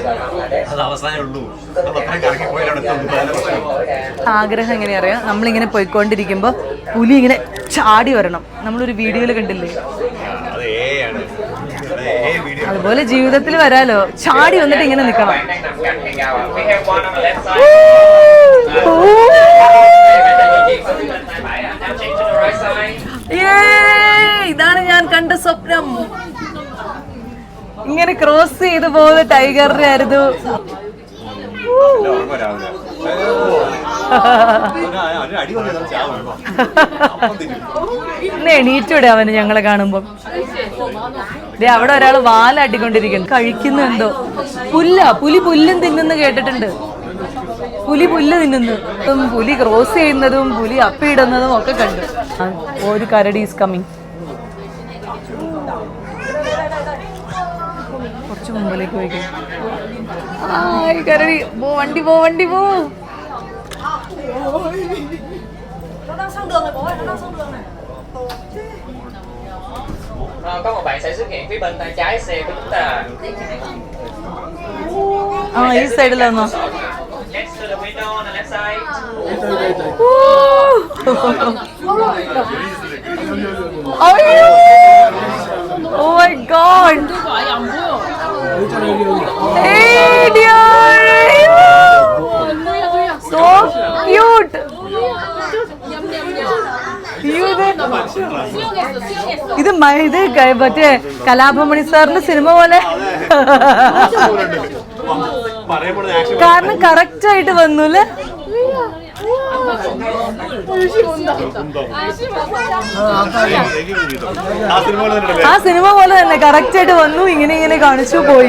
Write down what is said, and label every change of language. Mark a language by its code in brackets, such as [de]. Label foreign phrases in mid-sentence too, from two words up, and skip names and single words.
[ml] ആഗ്രഹം എങ്ങനെയാ അറിയാം, നമ്മളിങ്ങനെ പോയിക്കൊണ്ടിരിക്കുമ്പോ പുലി ഇങ്ങനെ ചാടി വരണം. നമ്മളൊരു വീഡിയോയിൽ കണ്ടില്ലേ, അതുപോലെ ജീവിതത്തിൽ വരാലോ, ചാടി വന്നിട്ട് ഇങ്ങനെ നിക്കണം. [en] We have one on the left side. Now change to the right side. [ml] ഇതാണ് ഞാൻ കണ്ട സ്വപ്നം. ഇങ്ങനെ ക്രോസ് ചെയ്ത് പോകുന്ന ടൈഗറിനെ ആയിരുന്നു. ഇന്ന് എണീറ്റൂടെ അവന് ഞങ്ങളെ കാണുമ്പോ? അവിടെ ഒരാള് വാലാട്ടിക്കൊണ്ടിരിക്കുന്നു, കഴിക്കുന്നു എന്തോ. പുലി പുല്ലും തിന്നുന്നു കേട്ടിട്ടുണ്ട്. പുലി പുല്ല് തിന്നുന്നതും പുലി ക്രോസ് ചെയ്യുന്നതും പുലി അപ്പിയിടുന്നതും ഒക്കെ കണ്ടു. ഒരു കരടി [en] is coming. [ml] കുറച്ച് മുമ്പിലേക്ക് പോയിക്കും. കരടി വണ്ടി പോ. [vi] có một bạn sẽ xuất hiện phía bên tay trái xe của chúng ta. [ml] ഈ സൈഡിലാണോ? [en] Next to the window on the left side. Oh my god. Hey dear. So cute. [ml] ഇത് മറ്റേ കലാഭമണി സാറിന്റെ സിനിമ പോലെ. കാരണം കറക്റ്റ് ആയിട്ട് വന്നു അല്ലേ? ആ സിനിമ പോലെ തന്നെ കറക്റ്റ് ആയിട്ട് വന്നു, ഇങ്ങനെ കാണിച്ചു പോയി.